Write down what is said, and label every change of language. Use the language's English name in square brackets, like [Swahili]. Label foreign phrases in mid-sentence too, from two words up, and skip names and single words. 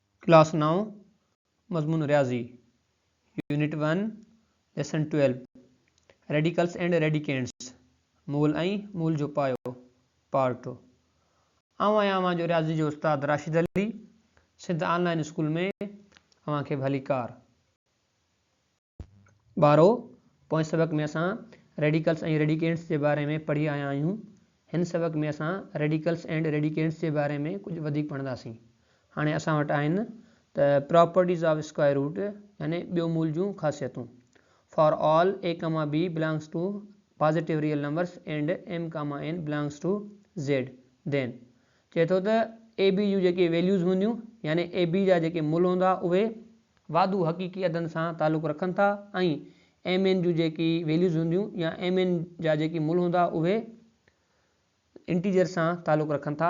[Sindhi] क्लास 9 मज़मून रियाज़ी [English] unit 1 lesson 12 radicals and radicands [Sindhi] मूल ऐं मूल जो पायो पार्ट आवां जो रियाज़ी जो उस्ताद राशिद अली सिंध ऑनलाइन स्कूल में अवां खे भली कार ॿारो पोइ सबक में असां रेडिकल्स ऐं रेडिकेंट्स जे बारे में पढ़ी आया आहियूं। हिन सबक में असां [English] radicals and radicands [Sindhi] जे बारे में कुछ वधीक पढ़ंदासीं। हाणे असां वटि आहिनि त [English] properties of square root [Sindhi] यानी ॿियो मूल जूं ख़ासियतूं [English] for all a, b belongs to positive real numbers and m, n belongs to z then [Sindhi] चए थो त a b जूं जेके वैल्यूज़ हूंदियूं यानी a b जा जेके मूल हूंदा उहे वाधू हक़ीक़ी अदनि सां तालुक़ रखनि था ऐं m n जूं जेकी वैल्यूज़ हूंदियूं या m n जा जेके मूल हूंदा उहे इंटीजर सां तालुक़ रखनि था।